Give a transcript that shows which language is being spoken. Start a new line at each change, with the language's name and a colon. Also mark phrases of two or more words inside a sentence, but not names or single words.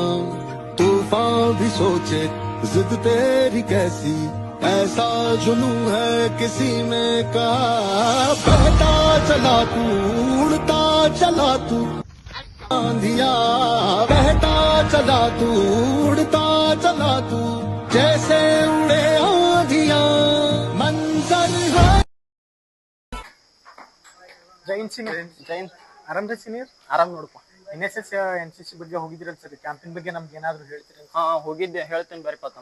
Hindi: तूफान भी सोचे जिद तेरी कैसी, ऐसा जुनून है किसी में कहा। बहता चला तू, उड़ता चला तू, आंधिया बहता चला तू, उड़ता चला तू, जैसे उड़े आंधिया मंजर है।
Kannada: ಜೈನ್ ಸೀನಿಯರ್. ಜೈನ್ ಆರಾಮ್ರಿ ಸೀನಿಯರ್? ಆರಾಮ್ ನೋಡಪ್ಪ. NSS NCC ಬಗ್ಗೆ ಹೋಗಿದ್ರಲ್ಲ ಸರ್, ಕ್ಯಾಂಪಿಂಗ್ ಬಗ್ಗೆ ನಮ್ಗೆ ಏನಾದ್ರು ಹೇಳ್ತೀರಿ? ಹೋಗಿದ್ದೆ, ಹೇಳ್ತೇನೆ ಬರೀ ತಮ್ಮ.